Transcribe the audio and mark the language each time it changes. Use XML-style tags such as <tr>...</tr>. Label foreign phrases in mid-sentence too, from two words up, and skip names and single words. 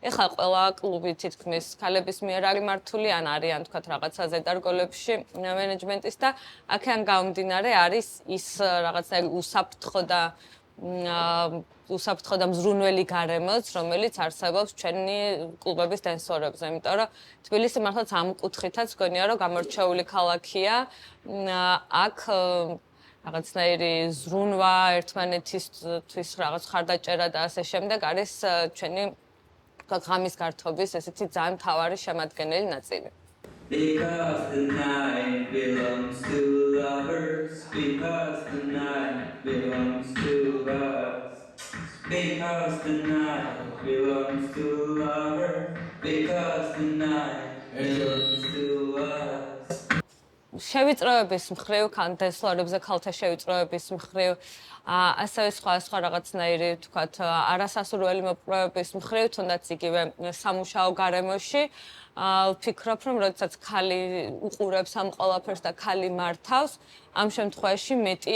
<ka>ეხლა ყველა კლუბი თითქმის ქალების მიერ არის მართული ან არიან თქვათ რაღაცა ზედარგოლებში მენეჯმენტის და აქედან გამომდინარე არის ის რაღაცა უსაფრთხო და მზრუნველი გარემოც, რომელიც არსებობს ჩვენი კლუბების დენსორებზე, იმიტომ რომ თბილისი მართლაც ამ კუთხითაც გონია რომ გამორჩეული ქალაქია. აქ რაღაცნაირი ზრუნვა ერთმანეთისთვის რაღაც ხარდაჭერა და ასე შემდეგ არის ჩვენი ღამის გართობის ესეთი ძალიან მთავარი შემადგენელი ნაწილი.</ka> <en>Because the night belongs to lovers, because the night belongs to us. Because the night belongs to lovers, because the night belongs to us.</en> <ka>შევიწროების მხრივ, კანტესლორებზე ქალთა შევიწროების მხრივ, ასევე სხვა რაღაცნაირი, თქვათ, არასასურველი მოპყრობების მხრივ, თუნდაც იგივე სამუშაო გარემოში, ვფიქრობ, რომ როდესაც ქალი უყურებს ამ ყველაფერს და ქალი მართავს, ამ შემთხვევაში მეტი</ka>